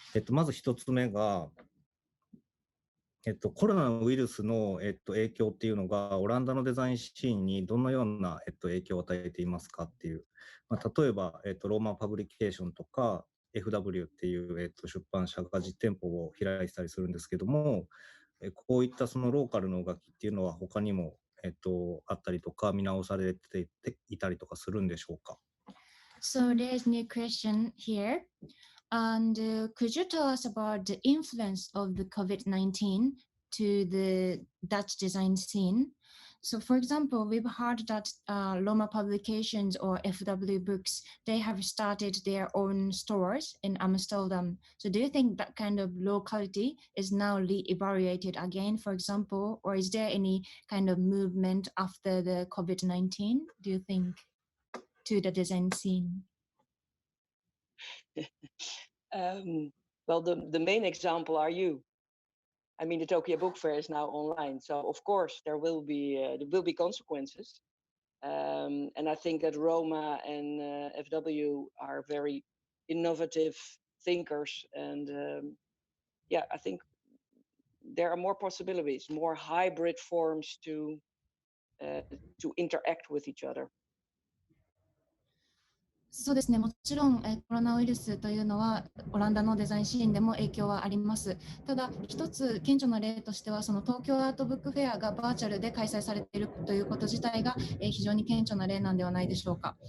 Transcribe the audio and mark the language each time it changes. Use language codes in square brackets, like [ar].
[ja] まず1つ目が、コロナのウイルスの、影響っていうのが、オランダのデザインシーンにどのような、影響を与えていますかっていう、例えば、ローマンパブリケーションとか FW っていう、出版社が実店舗を開いてたりするんですけども、こういったそのローカルの動きっていうのは他にもあったりとか見直されていたりとかするんでしょうか。 [en] So there's a new question here, and could you tell us about the influence of the COVID-19 to the Dutch design scene? So, for example, we've heard that Roma Publications or FW Books, they have started their own stores in Amsterdam. So do you think that kind of locality is now re-evaluated again, for example, or is there any kind of movement after the COVID-19, do you think, to the design scene? Well, the main example are you. I mean, the Tokyo Book Fair is now online, so of course there will be consequences. And I think that Roma and FW are very innovative thinkers, and yeah, I think there are more possibilities, more hybrid forms to interact with each other. [ja] そうですね、もちろん、コロナウイルスというのはオランダのデザインシーンでも影響はあります。ただ、一つ顕著な例としては、その東京アートブックフェアがバーチャルで開催されているということ自体が、非常に顕著な例なんではないでしょうか。